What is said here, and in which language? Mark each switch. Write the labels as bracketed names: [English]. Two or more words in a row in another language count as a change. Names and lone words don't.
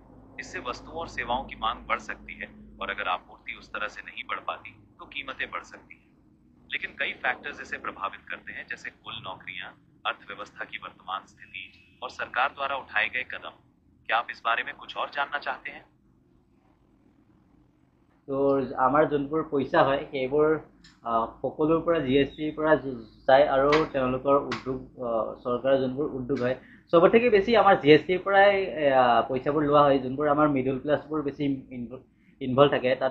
[Hindi] इससे वस्तुओं और सेवाओं की मांग बढ़ सकती है, और अगर आपूर्ति उस तरह से नहीं बढ़ पाती तो कीमतें बढ़ सकती हैं। लेकिन कई फैक्टर्स इसे प्रभावित करते हैं, जैसे कुल नौकरियां, अर्थव्यवस्था की वर्तमान स्थिति और सरकार द्वारा उठाए गए कदम। क्या आप इस बारे में कुछ और जानना चाहते हैं? [Assamese] তো আমাৰ যোনবোৰ পইচা হয়, সেইবোৰ সকলোৰ পৰা GSTৰ পৰা যায়, আৰু তেওঁলোকৰ উদ্যোগ, চৰকাৰৰ যোনবোৰ উদ্যোগ হয়, চবতকৈ বেছি আমাৰ জিএছটিৰ পৰাই পইচাবোৰ লোৱা হয়, যোনবোৰ আমাৰ মিডল ক্লাছবোৰ বেছি ইনভল্ভ থাকে তাত।